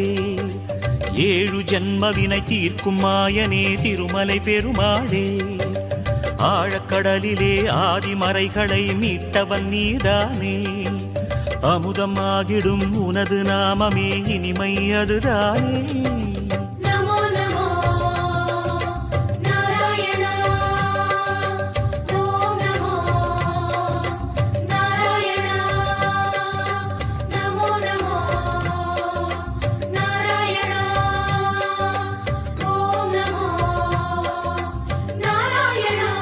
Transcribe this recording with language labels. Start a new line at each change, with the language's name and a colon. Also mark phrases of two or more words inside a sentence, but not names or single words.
Tamil: ஏழு ஜன்மவினை தீர்க்கும் மாயனே திருமலை பெருமாளே ஆழக்கடலிலே ஆதிமறைகளை மீட்டவன் நீதானே அமுதமாகிடும் உனது நாமமே இனிமை அதுதானே
Sanskrit: नमो नमो नारायण ओम नमो नारायण नमो नमो नारायण ओम नमो नारायण